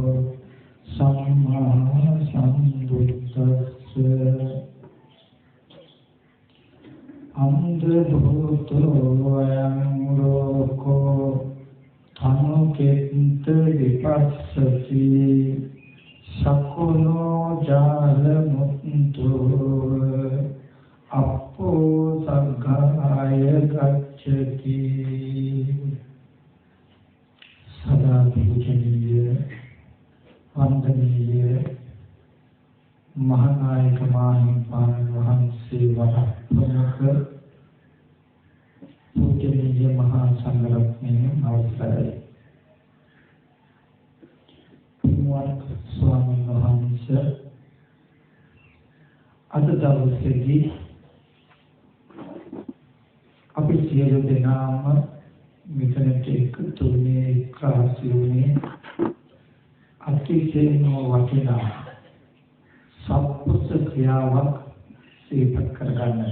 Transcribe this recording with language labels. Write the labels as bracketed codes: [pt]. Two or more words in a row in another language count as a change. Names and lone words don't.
[pi] සම්මා සම්බුද්දස්ස අන්ධ භූතෝ අයං ලෝකෝ තනුකෙත්ත විපස්සති සකුණෝ ජාල මුත්තෝ අපෝ සග්ගාය ගච්ඡති [si] සදා පූජනීය වන්දනීය මහානායක මාහිමාන් वහන්සේ වරප්‍රමුඛ පූජනීය මහාසංඝරත්න අවසරයි. පින්වත් ස්වාමීන් වහන්සේ අද දවසේදී අපි සියලු දෙනාම මෙතනට එකතු වුණේ ක්‍රාසියුනේ අතිශයින්ම වටිනා සත්පුරුෂ ක්‍රියාවක් සිහිපත් කරගන්නට.